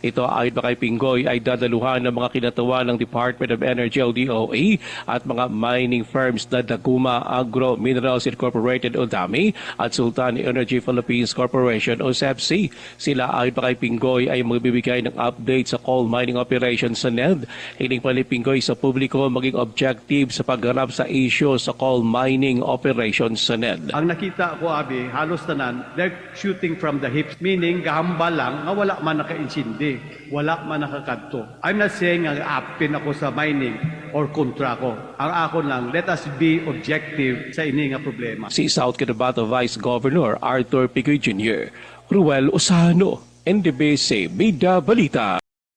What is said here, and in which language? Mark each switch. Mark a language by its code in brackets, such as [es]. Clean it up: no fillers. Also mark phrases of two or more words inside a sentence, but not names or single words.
[tl] Ito ayon pa kay Pingoy ay dadaluhan ng mga kinatuwa ng Department of Energy o DOE at mga [en] mining firms [tl] na Daguma Agro Minerals Incorporated o DAMI at Sultan Energy Philippines Corporation o SEPC. Sila ayon pa kay Pingoy ay magbibigay ng update sa [en] coal mining operations [tl] sa NED. Hiling pa ni Pingoy sa publiko maging objective sa pagharap sa issue sa [en] coal mining operations [tl] sa NED. [hil] Ang nakita ko, Abi, halos tanan, [en] they're shooting from the hips, meaning [hil] gahamba lang nga wala man naka-insindi, wala man nakakadto. [en] I'm not saying [hil] nga apin ako sa mining or kontra ko. Ang ako lang, [en] let us be objective [hil] sa ini nga problema. [tl] Si South Cotabato Vice Governor Arthur Pingoy Jr., Ruel Osano, NDBC Bida Balita.